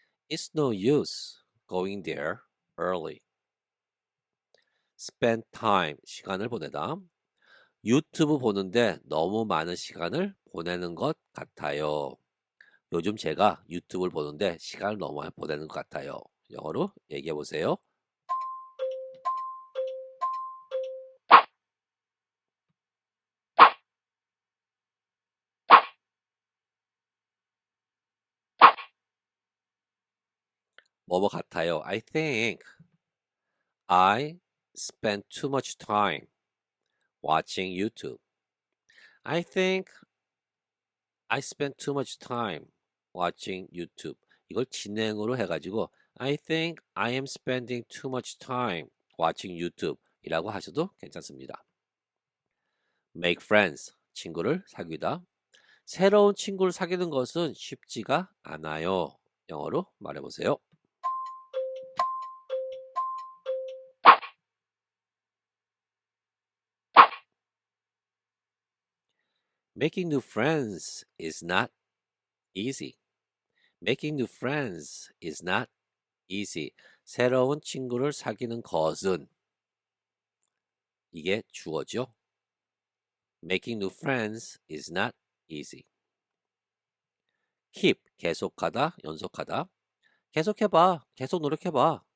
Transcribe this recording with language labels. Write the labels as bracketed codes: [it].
[en] It's no use going there early. Spend time. [ko] 시간을 보내다. 유튜브 보는데 너무 많은 시간을 보내는 것 같아요. 요즘 제가 유튜브를 보는데 시간을 너무 많이 보내는 것 같아요. 영어로 얘기해 보세요. 뭐뭐 같아요. [en] I think I spend too much time watching YouTube. I think I spent too much time watching YouTube. [ko] 이걸 진행으로 해가지고 [en] I think I am spending too much time watching YouTube [ko] 이라고 하셔도 괜찮습니다. [en] Make friends, [ko] 친구를 사귀다. 새로운 친구를 사귀는 것은 쉽지가 않아요. 영어로 말해보세요. [en] Making new friends is not easy. Making new friends is not easy. [ko] 새로운 친구를 사귀는 것은 이게 주어죠. [en] Making new friends is not easy. [ko] Keep, 계속하다, 연속하다. 계속해봐, 계속 노력해봐.